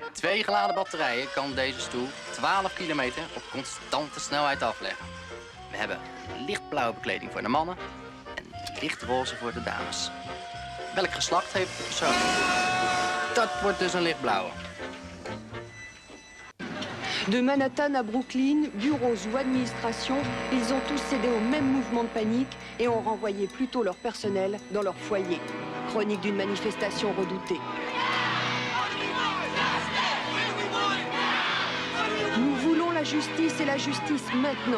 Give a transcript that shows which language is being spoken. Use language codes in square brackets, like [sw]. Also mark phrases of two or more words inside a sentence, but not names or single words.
[nl] Met 2 geladen batterijen kan deze stoel 12 kilometer op constante snelheid afleggen. We hebben lichtblauwe bekleding voor de mannen en lichtroze voor de dames. Welk geslacht heeft de persoon? Dat wordt dus een lichtblauwe. [fr] De Manhattan à Brooklyn, bureaux ou administrations, ils ont tous cédé au même mouvement de panique et ont renvoyé plutôt leur personnel dans leur foyer. Chronique d'une manifestation redoutée. Nous voulons la justice et la justice maintenant.